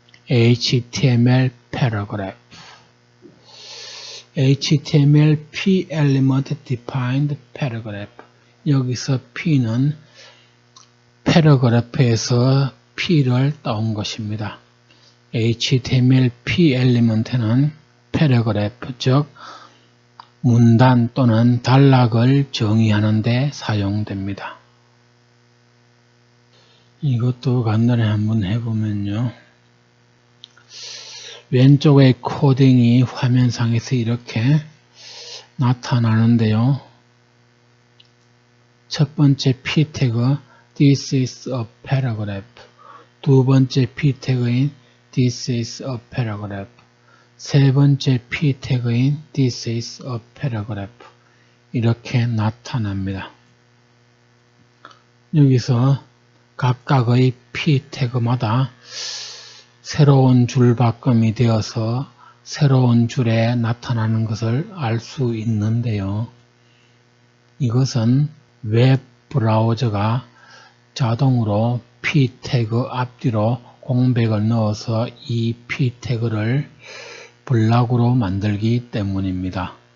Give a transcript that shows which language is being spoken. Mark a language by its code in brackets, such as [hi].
[en] HTML 패러그래프, HTML P element defined paragraph. [ko] 여기서 P는 패러그래프에서 P를 따온 것입니다. HTML P 엘리먼트는 패러그래프, 즉 문단 또는 단락을 정의하는 데 사용됩니다. 이것도 간단히 한번 해보면요. 왼쪽의 코딩이 화면상에서 이렇게 나타나는데요. 첫 번째 P 태그 [en] This is a paragraph. [ko] 두 번째 P 태그인 [en] This is a paragraph. [ko] 세 번째 P 태그인 [en] This is a paragraph. [ko] 이렇게 나타납니다. 여기서 각각의 P 태그마다 새로운 줄바꿈이 되어서 새로운 줄에 나타나는 것을 알 수 있는데요. 이것은 웹 브라우저가 자동으로 P 태그 앞뒤로 공백을 넣어서 이 P 태그를 블락으로 만들기 때문입니다.